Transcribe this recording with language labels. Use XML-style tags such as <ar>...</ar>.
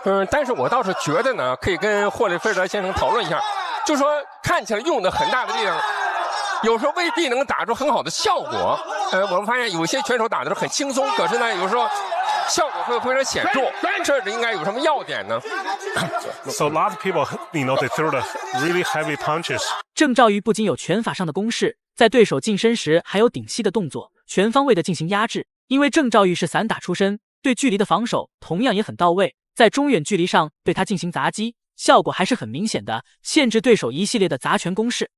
<zh>但是我倒是觉得呢，可以跟霍利菲尔德先生讨论一下，就说看起来用的很大的力量，有时候未必能打出很好的效果。我们发现有些拳手打的是很轻松，可是呢，有时候效果会非常显著，这应该有什么要点呢</zh> <en>？So a lot of people, they throw the really heavy punches.</en> <zh>郑兆玉不仅有拳法上的攻势，在对手近身时还有顶膝的动作，全方位的进行压制。因为郑兆玉是散打出身，对距离的防守同样也很到位，在中远距离上对他进行砸击，效果还是很明显的，限制对手一系列的砸拳攻势。</zh>